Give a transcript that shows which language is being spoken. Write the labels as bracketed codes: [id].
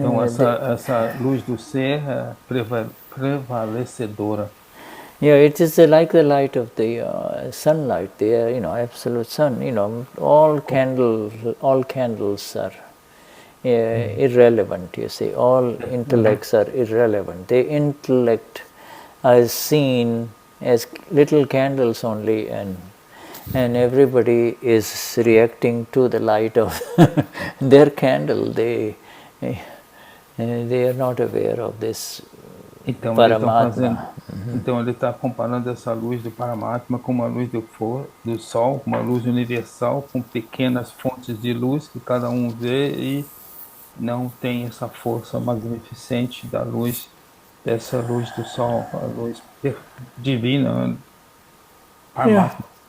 [pt] então essa luz do ser é prevalecedora. [en] Yeah, it is like the light of the sunlight, the absolute sun. All candles are irrelevant. You see, all intellects are irrelevant. The intellect is seen as little candles only, and everybody is reacting to the light of their candle. They are not aware of this. [pt] Então ele está comparando essa luz do Paramatma com uma luz do Sol, uma luz universal com pequenas fontes de luz que cada um vê e não tem essa força magnificente da luz, dessa luz do Sol, a luz divina, Paramatma.